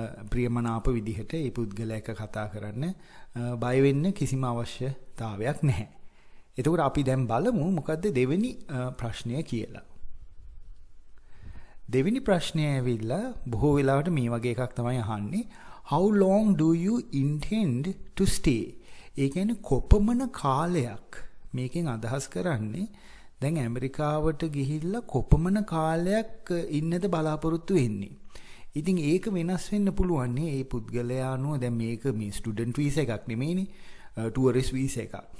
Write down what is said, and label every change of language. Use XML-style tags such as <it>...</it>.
<si>ප්‍රියමනාප විදිහට ඒ පුද්ගලයා එක්ක කතා කරන්න. බය වෙන්න කිසිම අවශ්‍යතාවයක් නැහැ. එතකොට අපි දැන් බලමු මොකද්ද දෙවෙනි ප්‍රශ්නය කියලා. දෙවෙනි ප්‍රශ්නය ඇවිල්ලා බොහෝ වෙලාවට මේ වගේ එකක් තමයි අහන්නේ.</si> <en>How long do you intend to stay?</en> <si>ඒ කියන්නේ කොපමණ කාලයක් මේකෙන් අදහස් කරන්නේ දැන් ඇමරිකාවට ගිහිල්ලා කොපමණ කාලයක් ඉන්නද බලාපොරොත්තු වෙන්නේ. ඉතින් ඒක වෙනස් වෙන්න පුළුවන් නේ. ඒ පුද්ගලයා අනුව දැන් මේක මේ ස්ටුඩන්ට් වීසා එකක් නෙමෙයිනේ. ටුවරිස්ට් වීසා එකක්.</si>